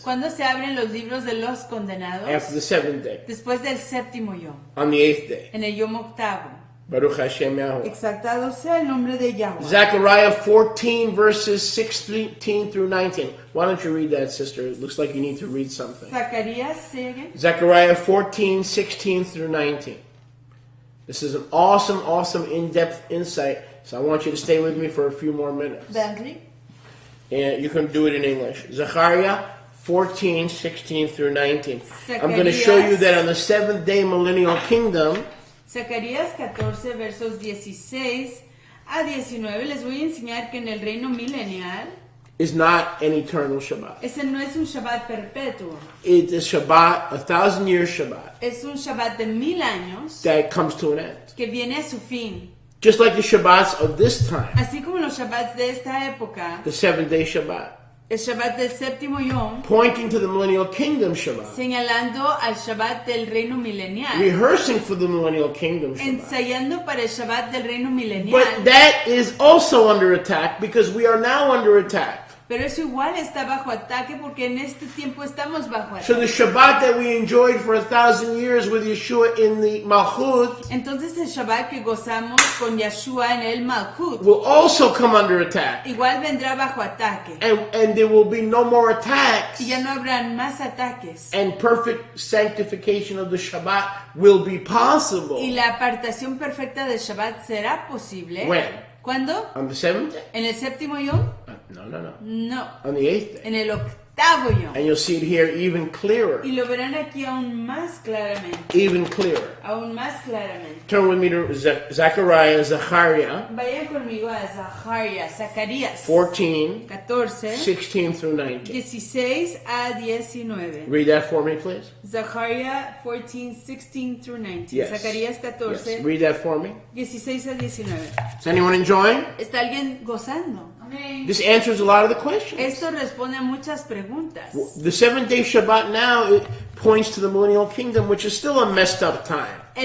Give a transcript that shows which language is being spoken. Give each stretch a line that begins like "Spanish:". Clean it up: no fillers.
Spanish: ¿Cuándo se abren los libros de los condenados?
English: After the 7th day.
Spanish: Después del séptimo yom.
English: On the 8th day.
Spanish: En el yom octavo.
Hebrew: Baruch Hashem Yahuwah.
Spanish: Exaltado sea el nombre de Yahweh.
English: Zechariah 14 verses 16 through 19. Why don't you read that, sister? It looks like you need to read something.
Spanish: Zacarías, sigue.
English: Zechariah 14, 16 through 19. This is an awesome in-depth insight. So I want you to stay with me for a few more minutes. Bentley. And you can do it in English. Zechariah 14, 16 through 19. I'm going to show you that on the 7th day millennial kingdom,
Spanish: Zacarías 14 versos 16 a 19 les voy a enseñar que en el reino milenial
English: is not an eternal Shabbat.
Spanish: ese no es un Shabbat perpetuo.
English: It is Shabbat, 1,000-year Shabbat,
Spanish: Es un Shabbat de 1000 años
English: that comes to an end.
Spanish: que viene a su fin.
English: Just like the Shabbats of this time,
Spanish: Así como los Shabbats de esta época,
English: the 7th-day Shabbat,
Spanish: el Shabbat del séptimo yom,
English: pointing to the millennial kingdom Shabbat,
Spanish: señalando al Shabbat del reino milenial,
English: rehearsing for the millennial kingdom Shabbat.
Spanish: ensayando para el Shabbat del reino milenial.
English: But that is also under attack because we are now under attack.
Spanish: Pero eso igual está bajo ataque porque en este tiempo estamos bajo
English: So the
Spanish: ataque.
English: Shabbat that we enjoyed for 1,000 years with Yeshua in the Malchut
Spanish: Entonces el Shabbat que gozamos con Yeshua en el Malkut
English: will also come under attack.
Spanish: igual vendrá bajo ataque.
English: And there will be no more attacks.
Spanish: Y ya no habrán más ataques.
English: And perfect sanctification of the Shabbat will be possible.
Spanish: Y la apartación perfecta del Shabbat será posible.
English: When?
Spanish: ¿Cuándo?
English: On the 7th day?
Spanish: ¿En el séptimo yom?
English: No.
Spanish: No.
English: On the 8th day.
Spanish: En el octavo yom.
English: And you'll see it here even clearer.
Spanish: Y lo verán aquí aún más claramente.
English: Even clearer.
Spanish: Aún más claramente.
English: Turn with me to Zechariah
Spanish: Vayan conmigo a Zacarías
English: 14,
Spanish: 14,
English: 16 through 19.
Spanish: 16 a 19.
English: Read that for me, please. Zacarías 14, 16 through 19. Yes.
Spanish: Zacarías 14,
English: Yes. Read that for me.
Spanish: 16 a 19.
English: Is anyone enjoying?
Spanish: ¿Está alguien gozando?
English: This answers a lot of the questions.
Spanish: Esto responde a muchas preguntas.
English: The 7th-day Shabbat now it points to the millennial kingdom, which is still a messed up time.